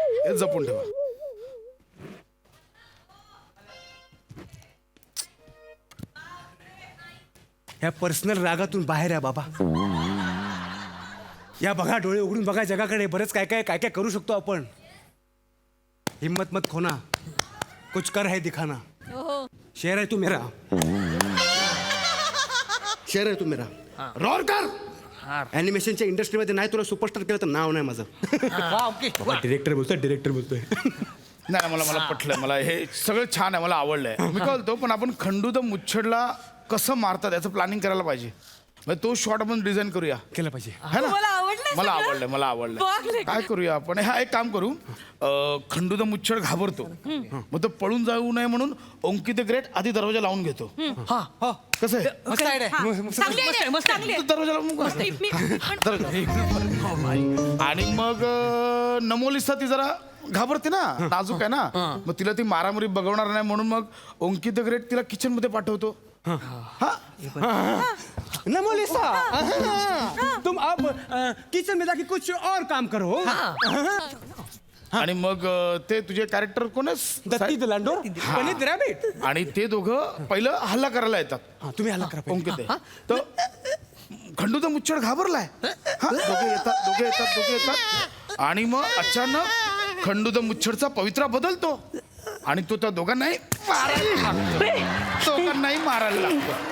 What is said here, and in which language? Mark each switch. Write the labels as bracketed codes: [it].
[mr] हे जपून ठेवा. या पर्सनल रागातून बाहेर आहे बाबा. या बघा डोळे उघडून बघा जगाकडे. बरंच काय काय काय काय करू शकतो आपण. [hi] हिम्मत मत खोना, कुछ कर है दिखाना. शेर है तू मेरा, शेर है तू मेरा. रोर कर. [mr] ॲनिमेशनच्या इंडस्ट्रीमध्ये नाही तुला सुपरस्टार केलं तर नाव नाही माझं. डिरेक्टर बोलतोय, डिरेक्टर बोलतोय. नाही मला पटलंय. मला हे सगळं छान आहे. मला आवडलंय. मी कळतो पण आपण खंडू द मुच्छडला कसं मारतात याचं प्लॅनिंग करायला पाहिजे. म्हणजे तो शॉट आपण डिझाईन करूया. केलं पाहिजे. [hi] है ना? [mr] मला आवडलंय मला सगळं. आवडलंय. मला बघ आवडलंय. लेकरं. काय करूया आपण. हा एक काम करू. खंडू द मुच्छड घाबरतो. मग तो पळून जाऊ नये म्हणून ओंकी द ग्रेट आधी दरवाजा लावून घेतो. कसं आहे. मस्त idea आहे. चांगली आहे, चांगली आहे. दरवाजा लावून दरवाजा. आणि मग नमोलिसा ती जरा घाबरते ना, नाजूक आहे ना. मग तिला ती मारामारी बघवणार नाही म्हणून मग ओंकी द ग्रेट तिला किचन मध्ये पाठवतो. [hi] नमोलिसा तुम अब किचन में जाके कुछ और काम करो. [mr] आणि मग ते तुझे कॅरेक्टर कोण दत्ती द लांडोर, गणित रॅबिट. आणि ते दोघं पहिलं हल्ला करायला येतात. तुम्ही हल्ला करा. ओंकी ते तर खंडू द मुच्छड घाबरलाय. दोघे येतात आणि मग अचानक खंडू द मुच्छडचा पवित्रा बदलतो आणि तो त्या दोघांनाही मारायला लागतो.